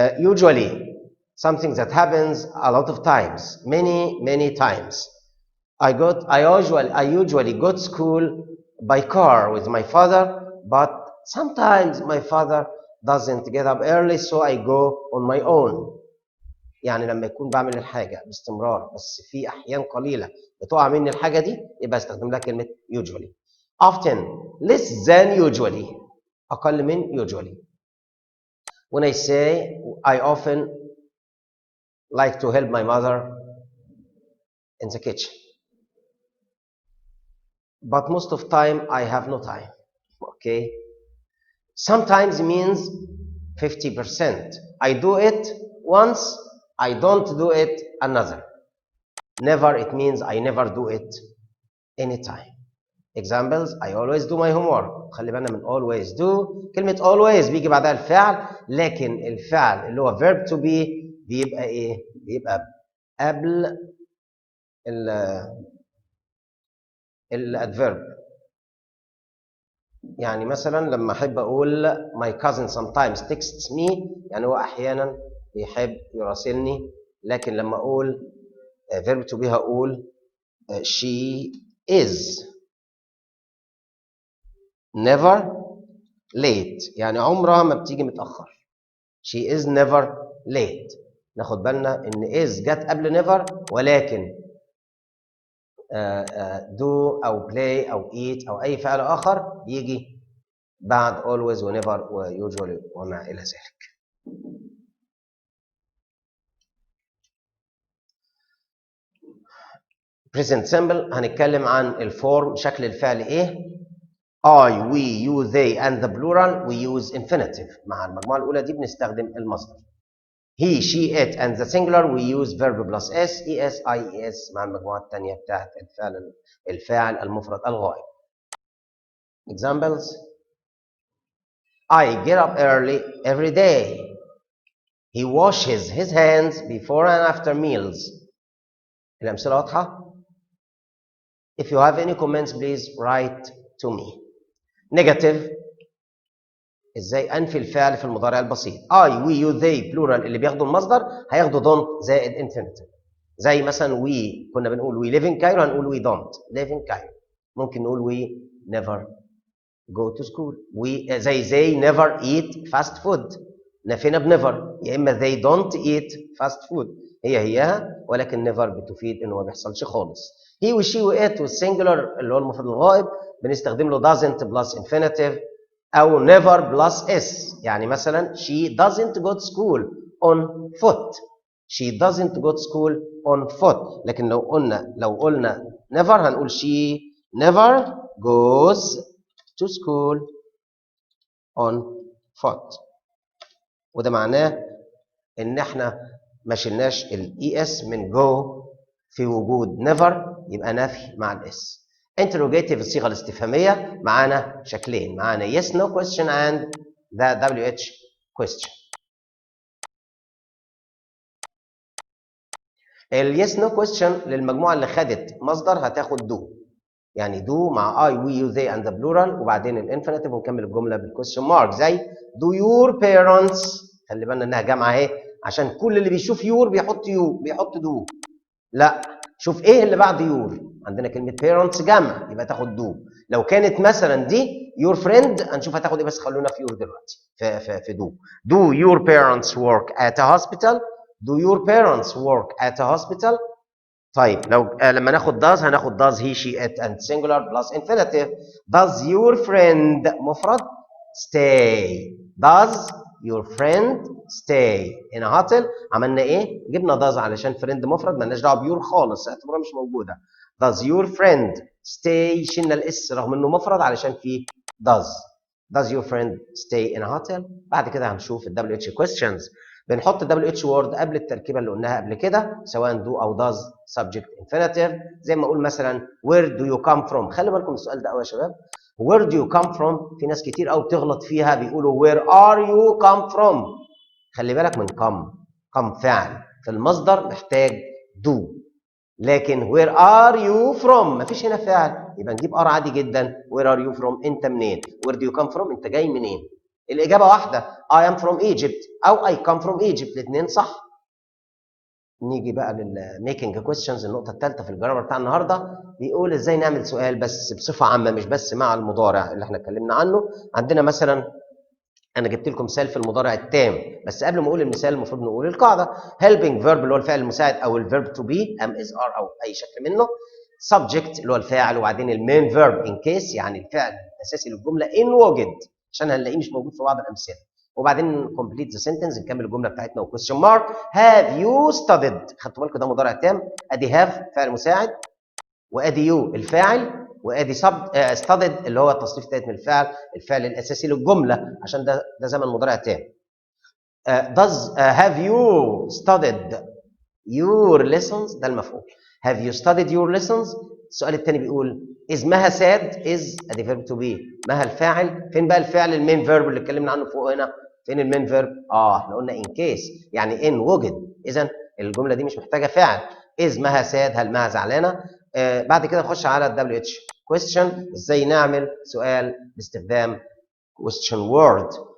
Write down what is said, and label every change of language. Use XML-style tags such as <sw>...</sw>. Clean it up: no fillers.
<en>usually something that happens a lot of times, many times. I usually go to school by car with my father, but sometimes my father doesn't get up early, so I go on my own.</en> <ar>يعني لما يكون بعمل الحاجة باستمرار بس في أحيان قليلة بتقع مني الحاجة دي، يبقى استخدم لها كلمة usually.</ar> <en>often less than usually،</en> <ar>أقل من</ar> <en>usually. When I say I often like to help my mother in the kitchen, but most of time I have no time. Okay. Sometimes means 50%. I do it once, I don't do it another. Never, it means I never do it anytime. Examples: I always do my homework.</en> <ar>خلي بالنا من always do. كلمة always بيجي بعدها الفعل، لكن الفعل اللي هو verb to be بيبقى ايه؟ بيبقى قبل الادفيرب. يعني مثلا لما احب اقول</ar> <en>my cousin sometimes texts me،</en> <ar>يعني هو احيانا بيحب يراسلني، لكن لما اقول verb to be هقول</ar> <en>she is never late،</en> <ar>يعني عمرها ما بتيجي متأخر.</ar> <en>she is never late.</en> <ar>ناخد بالنا ان is جت قبل never، ولكن do او play او eat او اي فعل اخر يجي بعد always و never و usually وما الى ذلك. present simple هنتكلم عن الفورم، شكل الفعل ايه.</ar> <en>I, we, you, they and the plural we use infinitive.</en> <ar>مع المجموعة الأولى دي بنستخدم المصدر.</ar> <en>he, she, it and the singular we use verb plus s, es, ies.</en> <ar>مع المجموعة الثانية بتاعت الفاعل المفرد الغائب.</ar> <en>Examples: I get up early every day. He washes his hands before and after meals.</en> <ar>الأمثلة واضحة؟</ar> <en>If you have any comments please write to me.</en> <ar>Negative: ازاي انفي الفعل في المضارع البسيط. I, we, you, they plural اللي بياخدوا المصدر هياخدوا don't زائد infinitive. زي مثلا</ar> <en>we</en> <ar>كنا بنقول</ar> <en>we live in Cairo،</en> <ar>هنقول</ar> <en>we don't live in Cairo.</en> <ar>ممكن نقول</ar> <en>we never go to school. we زي they never eat fast food.</en> <ar>نفينا بنيفر، يا اما they don't eat fast food، هيها، ولكن never بتفيد انه ما بيحصلش خالص. he و she و it والسنجلر اللي هو المفرد الغائب بنستخدم له doesn't plus infinitive او never plus s. يعني مثلا</ar> <en>she doesn't go to school on foot. she doesn't go to school on foot.</en> <ar>لكن لو قلنا</ar> <en>never</en> <ar>هنقول</ar> <en>she never goes to school on foot.</en> <ar>وده معناه ان احنا ما شلناش الاي اس من جو في وجود never، يبقى نفي مع الاس. interrogative الصيغه الاستفهاميه معانا شكلين، معانا</ar> <en>yes no question and the WH question.</en> <ar>اليس نو كويستشن للمجموعه اللي خدت مصدر هتاخد دو، يعني دو مع اي وي يو ذي اند ذا بلورال وبعدين الانفينيتيف ونكمل الجمله بالكويستشن مارك. زي دو يور بيرنتس، خلي بالنا انها جامعه اهي، عشان كل اللي بيشوف يور بيحط دو. لا، شوف ايه اللي بعد يور، عندنا كلمه بيرنتس جمع يبقى تاخد دو. لو كانت مثلا دي يور فريند هنشوف هتاخد ايه، بس خلونا في يور دلوقتي في دو.</ar> <en>Do your parents work at a hospital. Do your parents work at a hospital؟</en> <ar>طيب لو لما ناخد</ar> <en>does</en> <ar>هناخد</ar> <en>does he she it and singular plus infinitive. Does your friend</en> <ar>مفرد</ar> <en>stay. Does your friend stay in a hotel؟</en> <ar>عملنا ايه؟ جبنا does علشان friend مفرد، مالناش دعوه بيور خالص، اعتبرها مش موجوده.</ar> <en>Does your friend stay،</en> <ar>شلنا الاس رغم انه مفرد علشان فيه does.</ar> <en>Does your friend stay in a hotel؟</en> <ar>بعد كده هنشوف ال</ar> <en>WH questions.</en> <ar>بنحط WH word قبل التركيبه اللي قلناها قبل كده، سواء do او does subject infinitive. زي ما اقول مثلا</ar> <en>where do you come from.</en> <ar>خلي بالكم السؤال ده قوي يا شباب.</ar> <en>where do you come from</en> <ar>في ناس كتير قوي بتغلط فيها، بيقولوا</ar> <en>where are you come from.</en> <ar>خلي بالك من come فعل في المصدر محتاج do. لكن</ar> <en>where are you from</en> <ar>مفيش هنا فعل، يبقى نجيب are عادي جدا.</ar> <en>where are you from</en> <ar>انت منين؟</ar> <en>where do you come from</en> <ar>انت جاي منين؟ الاجابه واحده</ar> <en>I am from Egypt او I come from Egypt،</en> <ar>الاثنين صح. نيجي بقى للميكنج كويستشنز، النقطه الثالثه في الجرامر بتاع النهارده، بيقول ازاي نعمل سؤال بس بصفه عامه مش بس مع المضارع اللي احنا اتكلمنا عنه. عندنا مثلا انا جبت لكم مثال في المضارع التام، بس قبل ما اقول المثال المفروض نقول القاعده. helping verb اللي هو الفعل المساعد او الفيرب to be am is are او اي شكل منه. subject اللي هو الفاعل، وبعدين المين verb in case يعني الفعل الاساسي للجمله ان وجد، عشان هنلاقيه مش موجود في بعض الامثله. وبعدين complete the sentence نكمل الجمله بتاعتنا وكويستشن مارك.</ar> <en>have you studied</en> <ar>خدتوا بالكم ده مضارع تام، ادي have فعل مساعد، وادي يو الفاعل، وادي studied اللي هو التصريف الثالث من الفعل الاساسي للجمله، عشان ده زمن مضارع تام.</ar> <en>have you studied your lessons</en> <ar>ده المفعول.</ar> <en>have you studied your lessons.</en> <ar>السؤال الثاني بيقول is مها sad is ادي verb to be، مها الفاعل، فين بقى الفعل المين فيرب اللي اتكلمنا عنه فوق هنا؟ فين المين فيرب؟ احنا قلنا in case يعني ان وجد، اذا الجمله دي مش محتاجه فعل. is مها sad هل مها زعلانه؟ بعد كده نخش على الدبليو اتش question، ازاي نعمل سؤال باستخدام question word.</ar>